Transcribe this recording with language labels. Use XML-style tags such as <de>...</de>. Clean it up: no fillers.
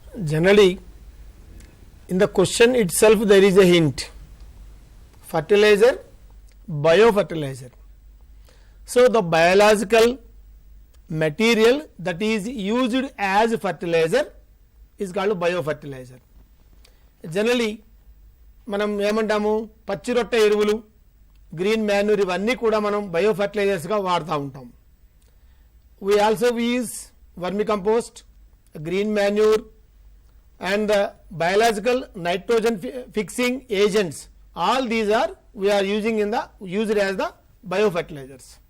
<en>Generally, in the question itself there is a hint. Fertilizer, biofertilizer. So the biological material that is used as fertilizer is called biofertilizer.</en> <te>Generally మనం ఏమంటాము, పచ్చి రొట్టె ఎరువులు, green manure, ఇవన్నీ కూడా మనం బయోఫర్టిలైజర్స్గా వాడుతూ ఉంటాం.</te> <en>We also use vermi compost, green manure and the biological nitrogen fixing agents, all these are we are using used as the biofertilizers.</en>